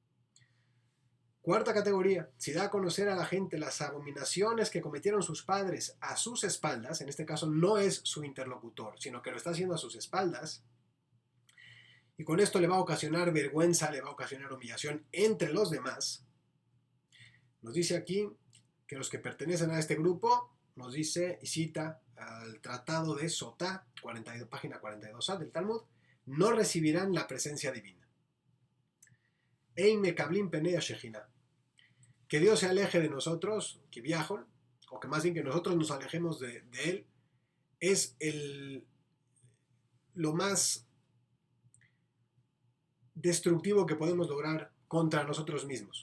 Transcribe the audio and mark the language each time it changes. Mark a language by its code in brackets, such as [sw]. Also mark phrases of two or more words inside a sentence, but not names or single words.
[es] Cuarta categoría, si da a conocer a la gente las abominaciones que cometieron sus padres a sus espaldas, en este caso no es su interlocutor, sino que lo está haciendo a sus espaldas, y con esto le va a ocasionar vergüenza, le va a ocasionar humillación entre los demás. Nos dice aquí que los que pertenecen a este grupo, nos dice y cita al Tratado de Sotá, página 42a del Talmud, no recibirán la presencia divina. [he] אין מקבלים פני שכינה. [es] Que Dios se aleje de nosotros, que viajon, o que más bien que nosotros nos alejemos de Él, es lo más destructivo que podemos lograr contra nosotros mismos.